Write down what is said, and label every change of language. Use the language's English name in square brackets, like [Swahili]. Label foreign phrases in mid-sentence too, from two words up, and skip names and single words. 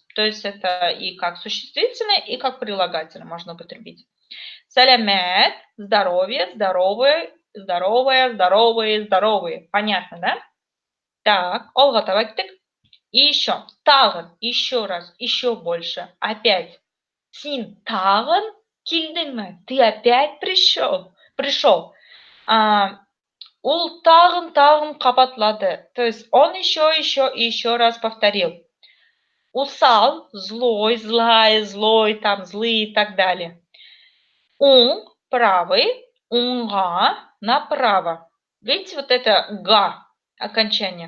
[Russian] То есть это и как существительное, и как прилагательное можно употребить. Салямет – здоровье, здоровые, здоровые, здоровые, здоровые. Понятно, да? Так, [Tatar] Олга табактык. [Russian] И еще, тагын, еще раз, еще больше, опять. [Tatar] Син тагын килдеңме? [Russian] Ты опять пришел? [Tatar] Ул тагын кабатлады. [Russian] То есть он еще и еще раз повторил. Усал, злой, злая, злой, там, злые и так далее. Ун, правый, унга, направо. Видите, вот это га, окончание.